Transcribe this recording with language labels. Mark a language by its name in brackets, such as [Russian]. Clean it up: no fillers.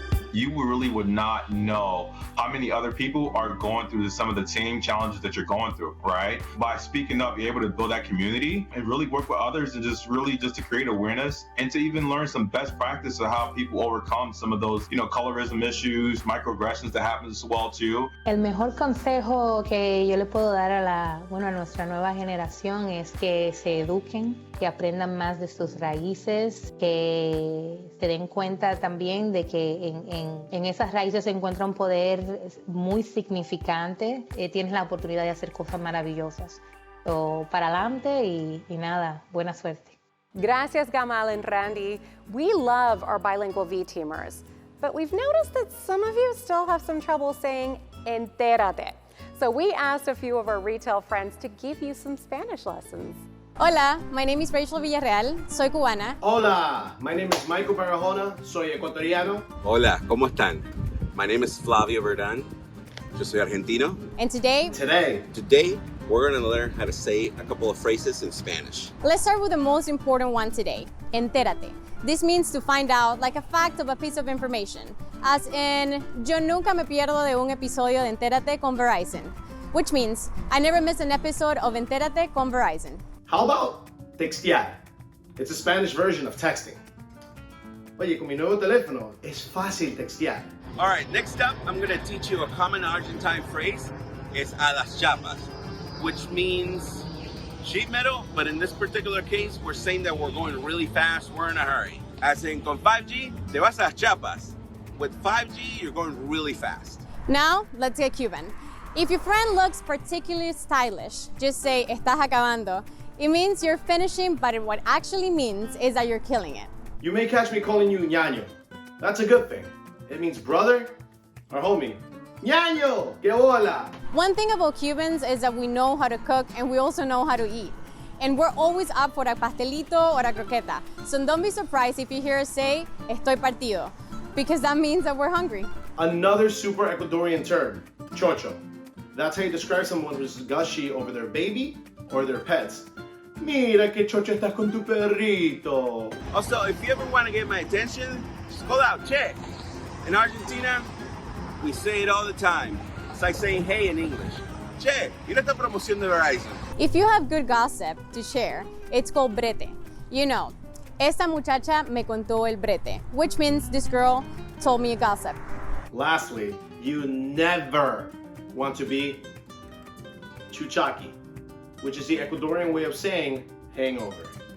[English] You really would not know how many other people are going through some of the same challenges that you're going through, right? By speaking up, you're able to build that community and really work with others, and just to create awareness and to even learn some best practice of how people overcome some of those, colorism issues, microaggressions that happen as well too. [Spanish] El mejor consejo que yo le puedo dar a nuestra nueva generación es que se eduquen, que aprendan más de sus raíces, que se den cuenta también de que en esas raíces se encuentra un poder muy significante. Tienes la oportunidad de hacer cosas maravillosas. So, para adelante y nada, buena suerte. Gracias, Gamal and Randhy. [English] We love our bilingual V-Teamers, but we've noticed that some of you still have some trouble saying Entérate. So we asked a few of our retail friends to give you some Spanish lessons. Hola, my name is Rachel Villarreal, [Spanish] soy cubana. [English] Hola, my name is Michael Barahona, [Spanish] soy ecuatoriano. Hola, ¿cómo están? [English] My name is [Spanish] Flavio Verdán, yo soy argentino. [English] And today, we're going to learn how to say a couple of phrases in Spanish. Let's start with the most important one today, entérate. This means to find out, like a fact of a piece of information. As in, [Spanish] yo nunca me pierdo de un episodio de Entérate con Verizon. [English] which means I never miss an episode of Entérate con Verizon. How about textear? It's a Spanish version of texting. [Spanish] Oye, con mi nuevo teléfono, es fácil textear. [English] All right, next up, I'm going to teach you a common Argentine phrase. [Spanish] Es a las chapas, [English] which means sheet metal, but in this particular case, we're saying that we're going really fast, we're in a hurry. As in, [Spanish] con 5G, te vas a las chapas. [English] With 5G, you're going really fast. Now, let's get Cuban. If your friend looks particularly stylish, just say, [Spanish] estás acabando. [English] It means you're finishing, but what actually means is that you're killing it. You may catch me calling you ñaño. That's a good thing. It means brother or homie. [Spanish] ñaño, que hola. [English] One thing about Cubans is that we know how to cook and we also know how to eat. And we're always up for a pastelito or a croqueta. So don't be surprised if you hear us say, [Spanish] estoy partido, [English] because that means that we're hungry. Another super Ecuadorian term, chocho. That's how you describe someone who's gushy over their baby or their pets. [Spanish] Mira que chocho estás con tu perrito. [English] Also, if you ever want to get my attention, just call out che. In Argentina, we say it all the time. It's like saying hey in English. [Spanish] Che, mira esta promoción de Verizon. [English] If you have good gossip to share, it's called brete. You know, [Spanish] esta muchacha me contó el brete, [English] which means this girl told me a gossip. Lastly, you never want to be chuchaki, which is the Ecuadorian way of saying hangover.